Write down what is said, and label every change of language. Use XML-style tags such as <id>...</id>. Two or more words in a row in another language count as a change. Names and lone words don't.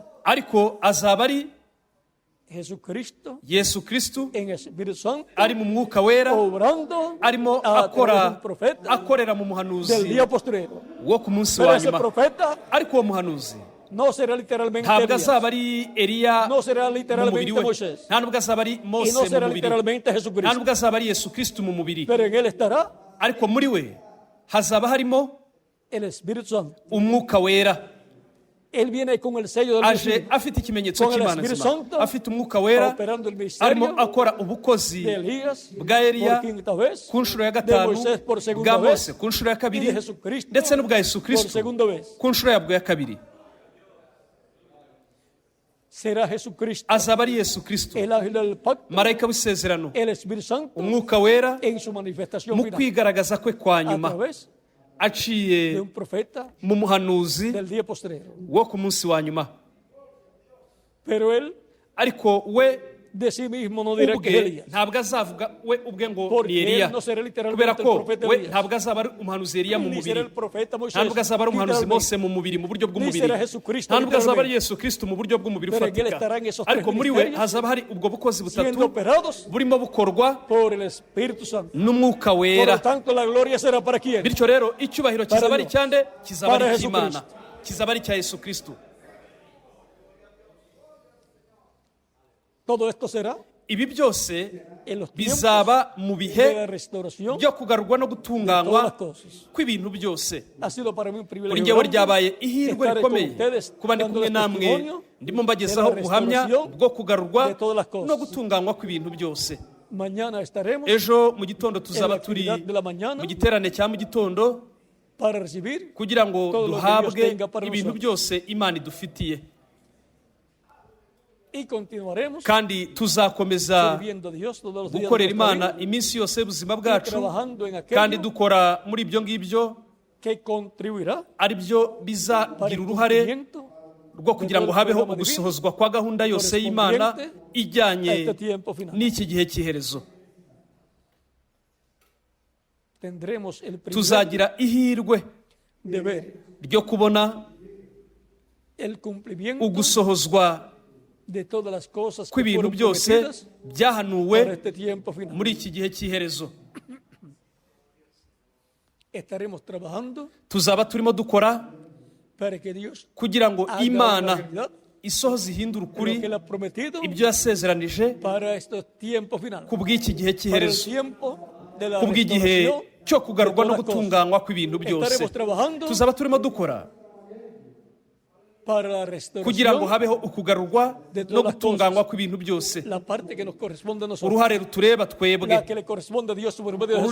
<rw>ariko azaba ari</rw> <es>Jesucristo</es> <rw>Yesu Kristo</rw> <es>en el Espíritu Santo</es> <rw>ari mu mwuka wera,</rw> <es>obrando</es> <rw>arimo</rw> <es>a través de</es> <rw>akora</rw> <es>un profeta</es> <rw>akorera mu</rw> <es>del</es> <rw>muhanuzi</rw> <es>día postrero.</es> <rw>wo ku munsi</rw> <es>Pero</es> <rw>wa</rw> <es>ese</es> <rw>nyuma.</rw> <es>profeta</es> <rw>ariko uwo muhanuzi</rw> <es>no será literalmente</es> <rw>ntabwo</rw> <es>Elías,</es> <rw>azaba ari Eliya</rw> <es>no será</es> <rw>mu mubiri</rw> <es>literalmente</es> <rw>we,</rw> <es>Moisés,</es> <rw>nta nubwo azaba ari</rw> <es>y</es> <rw>Mose</rw> <es>no</es> <rw>mu</rw> <es>será</es> <rw>mubiri,</rw> <es>literalmente</es> <rw>nta</rw> <es>Jesucristo.</es> <rw>nubwo azaba ari Yesu Kristo mu mubiri,</rw> <es>Pero en él estará</es> <rw>ariko muri we hazaba harimo</rw> <es>el Espíritu Santo.</es> <rw>umwuka wera.</rw> <es>Él viene con el sello del</es> <rw>aje</rw> <es>Espíritu,</es> <rw>afite ikimenyetso</rw> <es>con el</es> <rw>cy'Imana</rw> <es>Espíritu</es> <rw>nzima,</rw> <es>Santo,</es> <rw>afite umwuka wera,</rw> <es>operando el</es> <rw>arimo</rw> <es>ministerio</es> <rw>akora ubukozi</rw> <es>de Elías</es> <rw>bwa Eliya</rw> <es>por quinta vez,</es> <rw>ku nshuro ya</rw> <es>de</es> <rw>gatanu,</rw> <es>Moisés por segunda</es> <rw>bwa</rw> <es>vez,</es> <rw>Mose ku nshuro ya</rw> <es>y</es> <rw>kabiri,</rw> <es>de Jesucristo</es> <rw>ndetse n'ubwa Yesu</rw> <es>por</es> <rw>Kristo</rw> <es>segunda vez.</es> <rw>ku nshuro yabwo ya kabiri.</rw> <es>será Jesucristo,</es> <rw>azaba ari Yesu Kristo,</rw> <es>el ángel del pacto,</es> <rw>marayika w'isezerano,</rw> <es>el Espíritu Santo,</es> <rw>umwuka wera</rw> <es>en su manifestación</es> <rw>mu</rw> <es>final,</es> <rw>kwigaragaza kwe kwa</rw> <es>a</es> <rw>nyuma</rw> <es>través</es> <rw>aciye</rw> <es>de un profeta</es> <rw>mu muhanuzi</rw> <es>del día postrero.</es> <rw>wo ku munsi wa nyuma.</rw> <es>Pero él</es> <rw>Ariko we</rw> <es>de sí mismo no dirá que es</es> <rw>ubwe</rw> <es>Elías,</es> <rw>ntabwo azavuga we ubwe ngo</rw> <es>porque</es> <rw>ni Eliya,</rw> <es>él no será</es> <rw>kubera</rw> <es>literalmente el</es> <rw>ko</rw> <es>profeta</es> <rw>we</rw> <es>Elías,</es> <rw>ntabwo azaba ari umuhanuzi Eliya mu ni</rw> <es>será</es> <rw>mubiri,</rw> <es>el profeta Moisés,</es> <rw>ntabwo azaba ari umuhanuzi</rw> <es>literalmente,</es> <rw>Mose mu mubiri, mu buryo ni bw'umubiri,</rw> <es>será Jesucristo</es> <rw>ntabwo azaba ari</rw> <es>literalmente,</es> <rw>Yesu Kristo mu buryo bw'umubiri</rw> <es>pero en él</es> <rw>ufatika,</rw> <es>estarán esos tres</es> <rw>ariko muri we</rw> <es>ministerios</es> <rw>hazaba hari ubwo bukozi</rw> <es>siendo</es> <rw>butatu</rw> <es>operados</es> <rw>burimo bukorwa</rw> <es>por el Espíritu Santo.</es> <rw>n'umwuka</rw> <es>Por</es> <rw>wera.</rw> <es>lo tanto, la gloria será para quién?</es> <rw>Bityo rero icyubahiro kizaba ari icyande, kizaba</rw> <es>Para</es> <rw>ari</rw> <es>Jesucristo.</es> <rw>icy'Imana, kizaba ari icya Yesu Kristo.</rw> <es>Todo esto será</es> <rw>Ibi byose</rw> <es>en los tiempos</es> <rw>bizaba mu</rw> <es>de</es> <rw>bihe</rw> <es>la restauración</es> <rw>byo kugarurwa no</rw> <es>de todas</es> <rw>gutunganywa</rw> <es>las cosas.</es> <rw>kw'ibintu byose.</rw> <es>Ha sido para mí un</es> <rw>Kuri</rw> <es>privilegio</es> <rw>njyewe</rw> <es>grande</es> <rw>ryabaye ihirwe</rw> <es>estar</es> <rw>rikomeye</rw> <es>con ustedes</es> <rw>kuba ndi kumwe</rw> <es>dándoles</es> <rw>namwe,</rw> <es>testimonio</es> <rw>ndimo mbagezaho</rw> <es>de la</es> <rw>ubuhamya</rw> <es>restauración</es> <rw>bwo kugarurwa</rw> <es>de todas las cosas.</es> <rw>no gutunganywa kw'ibintu byose.</rw> <es>Mañana estaremos</es> <rw>Ejo mu gitondo</rw> <es>en la</es> <rw>tuzaba turi</rw> <es>actividad de la mañana</es> <rw>mu giterane cya mu gitondo</rw> <es>para recibir</es> <rw>kugira ngo</rw> <es>todo lo que</es> <rw>duhabwe</rw> <es>Dios tenga para</es> <rw>ibintu</rw> <es>nosotros.</es> <rw>byose Imana idufitiye,</rw> <es>y continuaremos</es> <rw>kandi tuzakomeza</rw> <es>sirviendo a Dios todos los días de</es> <rw>gukorera</rw> <es>nuestra</es> <rw>Imana</rw> <es>vida</es> <rw>iminsi yose y'ubuzima</rw> <es>y</es> <rw>bwacu,</rw> <es>trabajando en</es> <rw>kandi</rw> <es>aquello</es> <rw>dukora muri ibyo ngibyo</rw> <es>que contribuirá</es> <rw>ari byo</rw> <es>para</es> <rw>bizagira</rw> <es>el</es> <rw>uruhare</rw> <es>cumplimiento</es> <rw>rwo kugira ngo habeho ugusohozwa kwa gahunda yose y'Imana</rw> <es>a</es> <rw>ijyanye</rw> <es>este tiempo final.</es> <rw>n'iki gihe cy'iherezo.</rw> <es>Tendremos el privilegio</es> <rw>Tuzagira ihirwe</rw> <es>de ver</es> <rw>ryo kubona</rw> <es>el cumplimiento</es> <rw>ugusohozwa</rw> <es>de todas las cosas que</es> <rw>kw'ibintu</rw> <es>fueron</es> <rw>byose</rw> <es>prometidas</es> <rw>byahanuwe</rw> <es>para este tiempo final.</es> <rw>muri iki gihe cy'iherezo.</rw> <es>Estaremos trabajando</es> <rw>Tuzaba turimo dukora</rw> <es>para que Dios</es> <rw>kugira ngo</rw> <es>haga</es> <rw>Imana</rw> <es>una realidad</es> <rw>isohoze ihindura</rw> <es>lo</es> <rw>ukuri</rw> <es>que Él ha prometido</es> <rw>ibyo yasezeranije</rw> <es>para este tiempo final,</es> <rw>ku bw'iki gihe</rw> <es>para el</es> <rw>cy'iherezo,</rw> <es>tiempo de la</es> <rw>ku bw'igihe</rw> <es>restauración</es> <rw>cyo</rw> <es>de</es> <rw>kugarurwa no</rw> <es>todas las cosas.</es> <rw>gutunganywa kw'ibintu byose.</rw> <es>Estaremos trabajando</es> <rw>Tuzaba turimo dukora</rw> <es>para la</es> <rw>kugira ngo</rw> <es>restauración,</es> <rw>habeho ukugarurwa</rw> <es>de</es> <rw>no</rw> <es>todas las</es> <rw>gutunganywa kw'ibintu byose.</rw> <es>la parte que nos corresponde a nosotros,</es> <rw>Uruhare rutureba twebwe,</rw> <es>la que le corresponde a Dios por medio de</es>